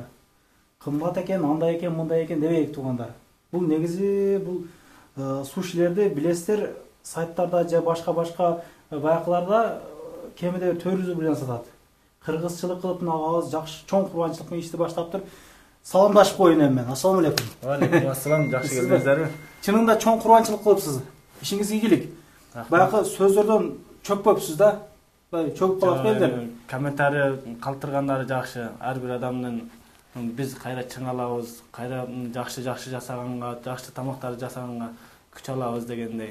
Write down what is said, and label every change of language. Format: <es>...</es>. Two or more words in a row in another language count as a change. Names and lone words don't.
<ky>Кымбат экен, андай экен, мындай экен дебейик туугандар. Бул негизи бул сушилерди билесиздер, сайттарда же башка баякыларда кемиде 400 рубльден сатат. Кыргызчылык кылып мына агабыз жакшы чоң курбанчылык менен ишти баштаптыр. Саламдашып коюн эми мен.</ky> <ar>السلام عليكم. عليكم السلام,</ar> <ky>жакшы келдиңиздерби? Чынында чоң курбанчылык кылыпсыз. Ишиңизге ийгилик. Баягы сөздөрдөн чөкпөпсүз да. Чөгүп калат элдер. Комментарий калтыргандары жакшы. Ар бир адамдын биз кайра чыңалабыз, кайра жакшы жасаганга, жакшы тамактарды жасаганга күч алабыз дегендей.</ky>